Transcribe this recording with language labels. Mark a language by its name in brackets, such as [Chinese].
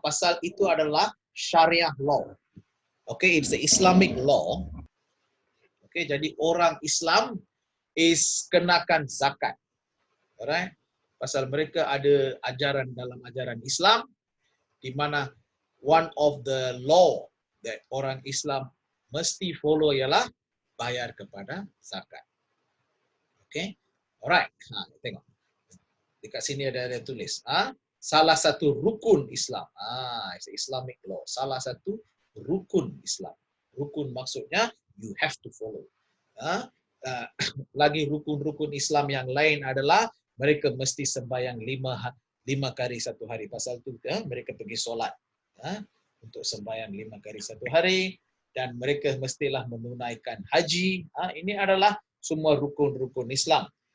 [Malay] Pasal itu adalah syariah law. [English] Okay, it's the Islamic law. [Malay] Okay, jadi orang Islam is kenakan zakat. Alright? Pasal mereka ada ajaran dalam ajaran Islam di mana [English] one of the law that [Malay] orang Islam mesti follow ialah bayar kepada zakat. Okay? Alright, tengok. Dekat sini ada tulis. Salah satu rukun Islam. [English] It's Islamic law. [Malay] Salah satu rukun Islam. Rukun maksudnya [English] you have to follow. [Malay] Lagi rukun-rukun Islam yang lain adalah mereka mesti sembahyang 5 kali satu hari. Pasal itu mereka pergi solat untuk sembahyang 5 kali satu hari. Dan mereka mestilah menunaikan haji. Ini adalah semua rukun-rukun Islam.